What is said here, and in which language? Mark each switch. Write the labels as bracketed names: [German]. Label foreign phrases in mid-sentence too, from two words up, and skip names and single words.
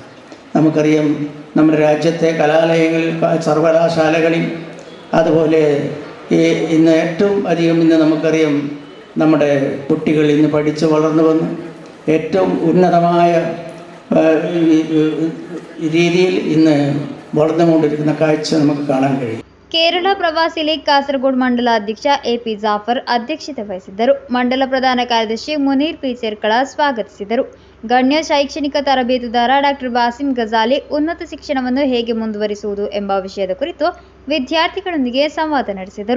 [Malayalam] നമുക്കറിയാം, നമ്മുടെ രാജ്യത്തെ കലാലയങ്ങളിൽ, സർവകലാശാലകളിൽ, അതുപോലെ ഇന്ന് ഏറ്റവും അധികം ഇന്ന് നമുക്കറിയാം നമ്മുടെ കുട്ടികൾ ഇന്ന് പഠിച്ച് വളർന്നു വന്ന് ഏറ്റവും ഉന്നതമായ രീതിയിൽ ഇന്ന് വളർന്നുകൊണ്ടിരിക്കുന്ന കാഴ്ച നമുക്ക് കാണാൻ കഴിയും. [Kannada] ಕೇರಳ ಪ್ರವಾಸಿ ಲೀಗ್ ಕಾಸರಗೋಡು ಮಂಡಲ ಅಧ್ಯಕ್ಷ AP ಜಾಫರ್ ಅಧ್ಯಕ್ಷತೆ ವಹಿಸಿದ್ದರು. ಮಂಡಲ ಪ್ರಧಾನ ಕಾರ್ಯದರ್ಶಿ ಮುನೀರ್ ಪಿ ಚೆರ್ಕಳ ಸ್ವಾಗತಿಸಿದರು. ಗಣ್ಯ ಶೈಕ್ಷಣಿಕ ತರಬೇತುದಾರ ಡಾಕ್ಟರ್ ಬಾಸಿಂ ಗಜಾಲಿ ಉನ್ನತ ಶಿಕ್ಷಣವನ್ನು ಹೇಗೆ ಮುಂದುವರಿಸುವುದು ಎಂಬ ವಿಷಯದ ಕುರಿತು ವಿದ್ಯಾರ್ಥಿಗಳೊಂದಿಗೆ ಸಂವಾದ ನಡೆಸಿದರು.